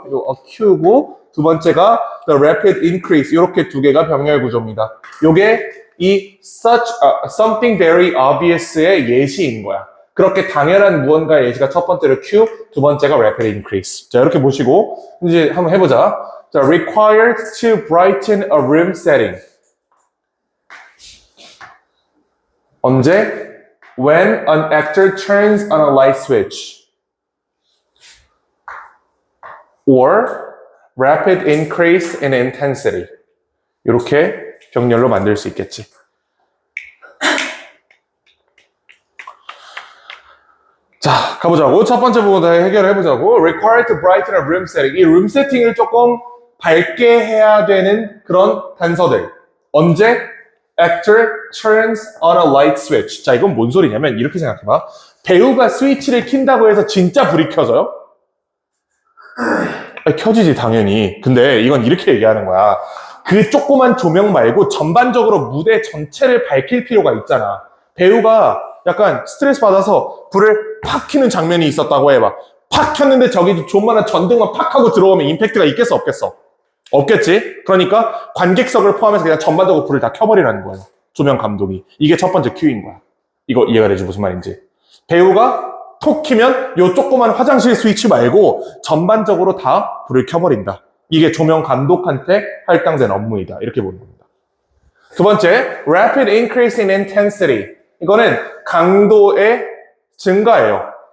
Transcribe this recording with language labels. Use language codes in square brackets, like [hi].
[ko] 요 a cue고 두 번째가 [en] the rapid increase [ko] 이렇게 두 개가 병렬 구조입니다. 요게 이 [en] something very obvious [ko] 의 예시인 거야. 그렇게 당연한 무언가의 예시가 첫 번째로 cue, 두 번째가 [en] rapid increase. [ko] 자, 이렇게 보시고 이제 한번 해보자. [en] 자, required to brighten a room setting. [ko] 언제? [en] When an actor turns on a light switch. Or rapid increase in intensity. [ko] 이렇게 병렬로 만들 수 있겠지. 자, 가보자고. 첫 번째 부분 다 해결해보자고. [en] Required to brighten a room setting. [ko] 이 룸 세팅을 조금 밝게 해야 되는 그런 단서들. 언제? [en] Actor turns on a light switch. [ko] 자, 이건 뭔 소리냐면 이렇게 생각해봐. 배우가 스위치를 킨다고 해서 진짜 불이 켜져요? 켜지지 당연히. 근데 이건 이렇게 얘기하는 거야. 그 조그만 조명 말고 전반적으로 무대 전체를 밝힐 필요가 있잖아. 배우가 약간 스트레스 받아서 불을 팍 켜는 장면이 있었다고 해봐. 팍 켰는데 저기 존만한 전등만 팍 하고 들어오면 임팩트가 있겠어, 없겠어? 없겠지? 그러니까 관객석을 포함해서 그냥 전반적으로 불을 다 켜버리라는 거예요. 조명 감독이. 이게 첫 번째 큐인 거야. 이거 이해가 되지? 무슨 말인지. 배우가 톡 키면 요 조그만 화장실 스위치 말고 전반적으로 다 불을 켜버린다. 이게 조명 감독한테 할당된 업무이다. 이렇게 보는 겁니다. 두 번째, [en] rapid increase in intensity. [ko] 이거는 강도의 증가예요.